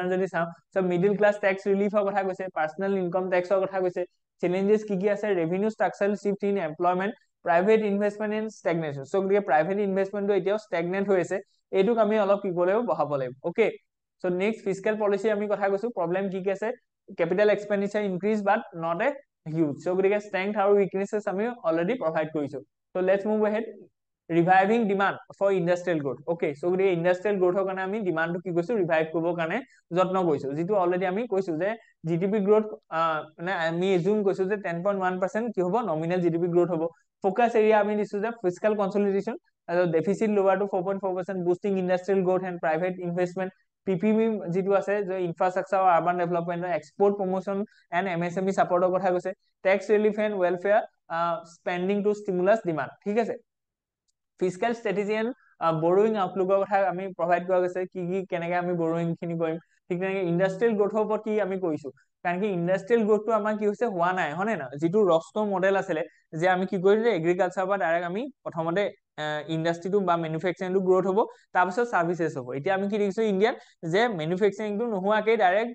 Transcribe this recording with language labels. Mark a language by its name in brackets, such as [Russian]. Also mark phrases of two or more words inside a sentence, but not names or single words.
[Assamese] যদি চাওঁ চ' [English] middle class tax relief [Assamese] কথা কৈছে [English] personal income tax [Assamese] কথা কৈছে চেলেঞ্জেছ কি কি আছে [English] revenue structural shift in employment private investment in stagnation so' [Assamese] গতিকে [English] private investment [Assamese] এতিয়াও ষ্টেগনেণ্ট হৈ আছে এইটোক আমি অলপ কি কৰিব লাগিব বঢ়াব লাগিব [English] okay so next fiscal policy [Assamese] আমি কথা কৈছো প্ৰব্লেম কি কি আছে [English] capital expenditure increase but not a huge so [Assamese] গতিকে strength আৰু weaknesses আমি [English] already provide কৰিছো so let's move ahead reviving demand for industrial growth okay so গতিকে industrial growthৰ [Assamese] কাৰণে আমি ডিমাণ্ডটো কি কৈছো ৰিভাইভ কৰিবৰ কাৰণে যত্ন কৰিছো যিটো অলৰেডি আমি কৈছো যে [English] GDP growth [Assamese] মানে আমি এজুম কৈছো যে 10.1% কি হ'ব [English] nominal GDP growth [Assamese] হ'ব [English] focus area [Assamese] আমি দিছো যে [English] fiscal consolidation deficit lower to 4.4% boosting industrial growth and private investment PPP [Assamese] যিটো আছে যে ইনফ্ৰাষ্ট্ৰাকচাৰ আৰু [English] urban development export promotion and MSME support [Assamese] কথা কৈছে [English] tax relief and welfare spending to stimulus demand [Assamese] ঠিক আছে [English] fiscal strategy and borrowing outlook [Assamese] কথা আমি প্ৰভাইড কৰা গৈছে কি কি কেনেকে আমি বৰোয়িং খিনি কৰিম ঠিক তেনেকে [English] industrial growth [Assamese] ওপৰত কি আমি কৰিছো কাৰণ কি [English] industrial growth [Assamese] আমাৰ কি হৈছে হোৱা নাই হয় না যিটো ৰস্টো মডেল আছিলে যে আমি কি কৰিলো যে এগ্ৰিকালচাৰৰ পৰা ডাইৰেক্ট আমি প্ৰথমতে ইণ্ডাষ্ট্ৰিটো বা মেনুফেকচাৰিংটো গ্ৰোথ হ'ব তাৰপিছত চাৰ্ভিচেছ হ'ব এতিয়া আমি কি দেখিছো ইণ্ডিয়াত যে মেনুফেকচাৰিংটো নোহোৱাকৈ ডাইৰেক্ট